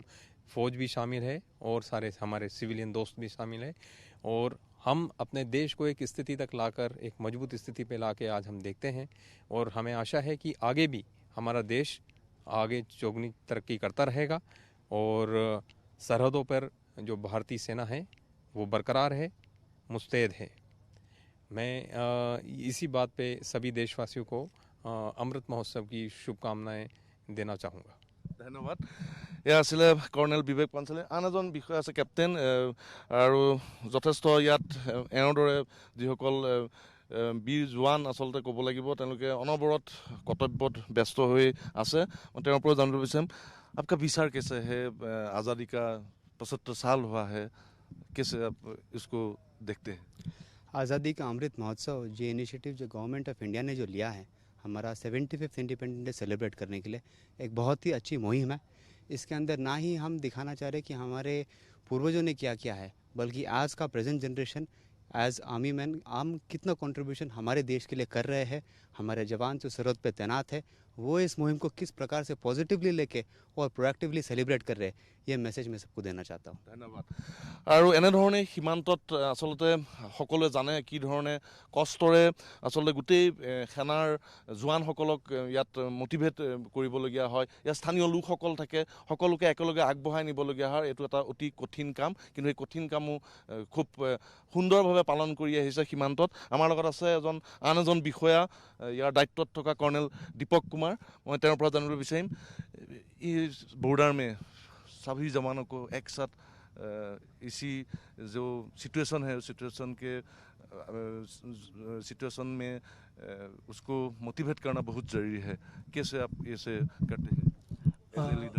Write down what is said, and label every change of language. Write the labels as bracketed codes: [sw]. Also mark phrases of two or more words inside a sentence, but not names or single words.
[hi] फौज भी शामिल है और सारे हमारे सिविलियन दोस्त भी शामिल है और हम अपने देश को एक स्थिति तक लाकर एक मजबूत स्थिति पे लाके आज हम देखते हैं और हमें आशा है कि आगे भी हमारा देश आगे चौगनी तरक्की करता रहेगा और सरहदों पर जो भारतीय सेना है वो बरकरार है मुस्तैद है मैं इसी बात पे सभी देशवासियों को अमृत महोत्सव की शुभकामनाएं देना चाहूँगा [as] ধন্যবাদ এয়া আছিলে কৰ্ণেল বিবেক পাঞ্চলী আন এজন বিষয়া আছে কেপ্টেইন আৰু যথেষ্ট ইয়াত এওঁৰ দৰে যিসকল বীৰ জোৱান আচলতে ক'ব লাগিব তেওঁলোকে অনবৰত কৰ্তব্যত ব্যস্ত হৈ আছে মই তেওঁৰ পৰা জানিব বিচাৰিম [hi] आपका विचार कैसे है आज़ादी का 75 साल हुआ है कैसे आप इसको देखते हैं आज़ादी का अमृत महोत्सव जो इनिशिएटिव जो गवर्नमेंट ऑफ इंडिया ने जो लिया है हमारा 75th [en] Independence Day celebrate [hi] करने के लिए एक बहुत ही अच्छी मुहिम है इसके अंदर ना ही हम दिखाना चाह रहे कि हमारे पूर्वजों ने क्या किया है बल्कि आज का [en] present generation as army man [hi] हम कितना कंट्रीब्यूशन हमारे देश के लिए कर रहे हैं हमारे जवान जो सरहद पे तैनात है वो इस मुहिम को किस प्रकार से पॉजिटिवली लेके और [en] proactively celebrate [hi] कर रहे हैं ये मैसेज मैं सबको देना चाहता हूँ [as] धन्यवाद আৰু এনেধৰণে সীমান্তত আচলতে সকলোৱে জানে কি ধৰণে কষ্টৰে আচলতে গোটেই সেনাৰ জোৱানসকলক ইয়াত মোটিভেট কৰিবলগীয়া হয় ইয়াত স্থানীয় লোকসকল থাকে সকলোকে একেলগে আগবঢ়াই নিবলগীয়া হয় এইটো এটা অতি কঠিন কাম কিন্তু এই কঠিন কামো খুব সুন্দৰভাৱে পালন কৰি আহিছে সীমান্তত আমাৰ লগত আছে আন এজন বিষয়া ইয়াৰ দায়িত্বত থকা কৰ্ণেল দীপক কুমাৰ মই তেওঁৰ পৰা জানিব বিচাৰিম [hi] इस बॉर्डर में सभी जवानों को एक साथ इसी जो सिचुएशन है उस सिचुएशन में उसको मोटिवेट करना बहुत ज़रूरी है कैसे आप इसे करते हैं [en] as a leader